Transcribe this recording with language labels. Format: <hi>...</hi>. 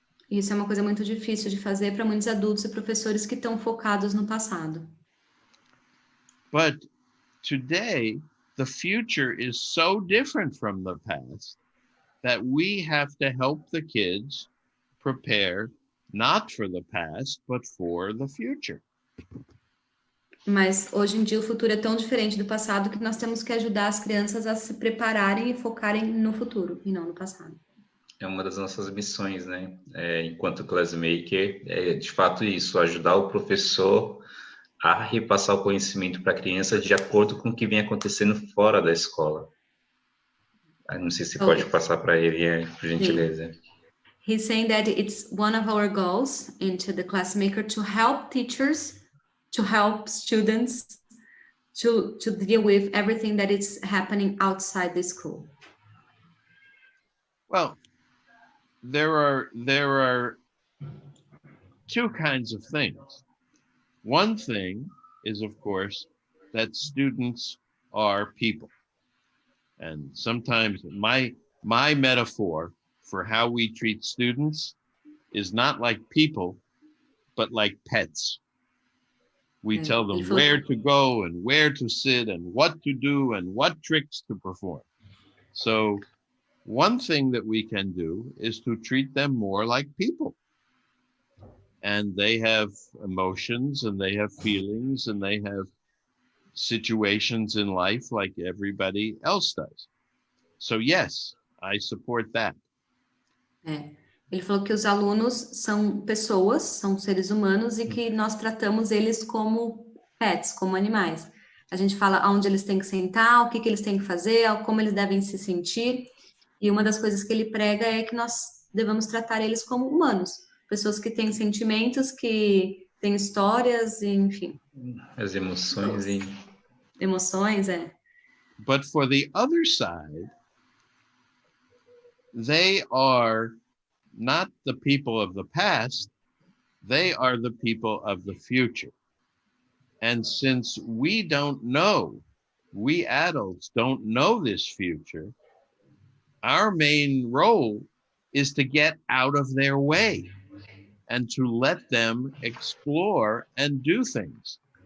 <pt>Isso é uma coisa muito difícil de fazer para muitos adultos e professores que estão focados no passado.</pt> <en>But today, the future is so different from the past that we have to help the kids prepare not for the past, but for the future.</en> <pt>Mas hoje em dia o futuro é tão diferente do passado que nós temos que ajudar as crianças a se prepararem e focarem no futuro e não no passado. É uma das nossas missões, né? Enquanto classmaker, é de fato isso, ajudar o professor a repassar o conhecimento para a criança de acordo com o que vem acontecendo fora da escola. Não sei se pode passar para ele, por gentileza.</pt> <en>He's saying that it's one of our goals into the Classmaker to help teachers, to help students, to deal with everything that is happening outside the school. Well, there are two kinds of things. One thing is, of course, that students are people. And sometimes my metaphor for how we treat students is not like people, but like pets. We tell them where to go and where to sit and what to do and what tricks to perform. So one thing that we can do is to treat them more like people. And they have emotions and they have feelings and they have situations in life like everybody else does. So yes, I support that.</en> <pt>Ele falou que os alunos são pessoas, são seres humanos e que nós tratamos eles como pets, como animais. A gente fala aonde eles têm que sentar, o que eles têm que fazer, como eles devem se sentir. E uma das coisas que ele prega é que nós devemos tratar eles como humanos. Pessoas que têm sentimentos, que têm histórias, enfim. As emoções e... Emoções,</pt> <en>But for the other side, they are not the people of the past, they are the people of the future. And since we don't know, we adults don't know this future, our main role is to get out of their way and to let them explore and do things.</en>